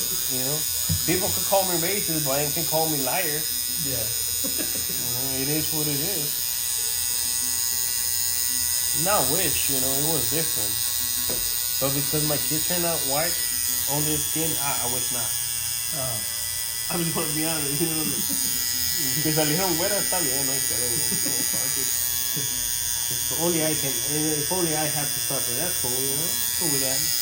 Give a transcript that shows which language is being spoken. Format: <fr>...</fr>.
<en>You know, people could call me racist, but they can call me liar. Yeah. It is what it is. Not wish, you know, it was different. But because my kids turned out white, on their skin, I wish not. Oh. I'm just gonna be honest, you know.</en> <es>Que salieron güeras, está bien, no hay pedo, güey.</es> <en>No, fuck it. If only I can, if only I have to suffer, that's cool, you know. Cool with that.</en>